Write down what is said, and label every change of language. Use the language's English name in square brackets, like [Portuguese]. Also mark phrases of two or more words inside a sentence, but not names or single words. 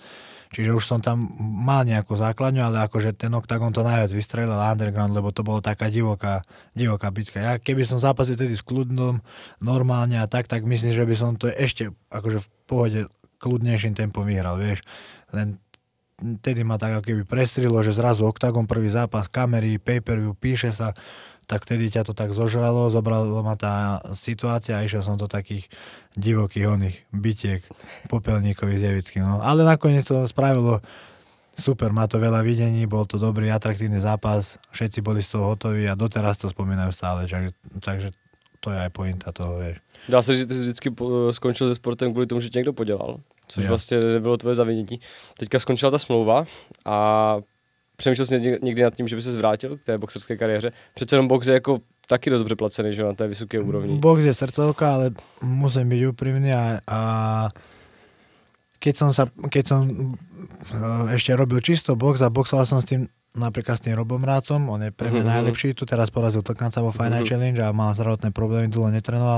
[Slovak] Čiže už som tam mal nejakú základňu, ale akože ten Octagon to najviac vystrelil Underground, lebo to bolo taká divoká bitka. Ja keby som zápasil tedy s kľudnom, normálne a tak myslím, že by som to ešte akože v pohode kľudnejším tempom vyhral, vieš. Len tedy ma tak ako keby prestrilo, že zrazu Octagon, prvý zápas, kamery, pay-per-view, píše sa, tak vtedy ťa to tak zožralo, zobralo ma tá situácia a išiel som do takých divokých bitiek popelníkových s Jevickým. No. Ale nakoniec to spravilo super, má to veľa videní, bol to dobrý, atraktívny zápas, všetci boli z toho hotoví a doteraz to spomínajú stále, takže to je aj pointa toho, vieš. [Czech] Dá se, že ty jsi vždycky skončil se sportem kvůli tomu, že tě někdo podělal, což vlastně nebylo tvoje zavinění. Teďka skončila ta smlouva a přemýšlel jsi někdy nad tím, že by se zvrátil k té boxerské kariéře? Přece jenom box je jako taky dost dobře placený, že na té vysoké úrovni. [Slovak] Box je srdcovka, ale musím byť úprimný a keď som ešte robil čisto box a boxoval som s tým napríklad s tým Robom Rácom, on je pre mňa najlepší, tu teraz porazil Tlkanca vo Fight Night Challenge a mal zdravotné problémy, dlho netrenoval.